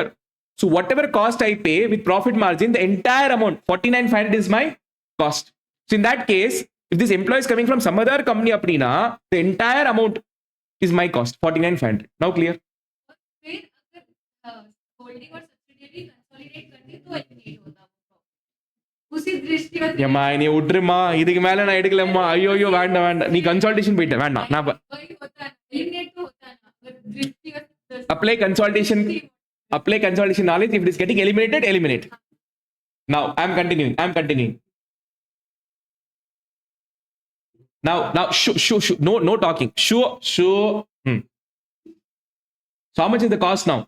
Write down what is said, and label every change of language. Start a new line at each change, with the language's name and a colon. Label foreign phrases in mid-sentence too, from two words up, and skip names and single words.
English: So whatever cost I pay with profit margin, the entire amount, 49,500 is my cost. So in that case, if this employee is coming from some other company, apnina, the entire amount is my cost, 49,500. Now clear?
Hindi: होल्डिंग और सब्सिडियरी कंसोलिडेट करती तो एलिमिनेट होता उसी दृष्टि
Tamil: ஏமா நீ விட்டுருமா, இதுக்கு மேல நான் எடுக்கலம்மா. ஐயோ ஐயோ வேண்டாம் வேண்டாம், நீ கன்சல்டேஷன் போயிட்ட வேண்டாம். நான்
Hindi: एलिमिनेट तो होता है ना, अगर दृष्टि
English: apply consolidation knowledge. If it is getting eliminated, eliminate. Now I'm continuing. Now no talking. Sure. So how much is the cost now?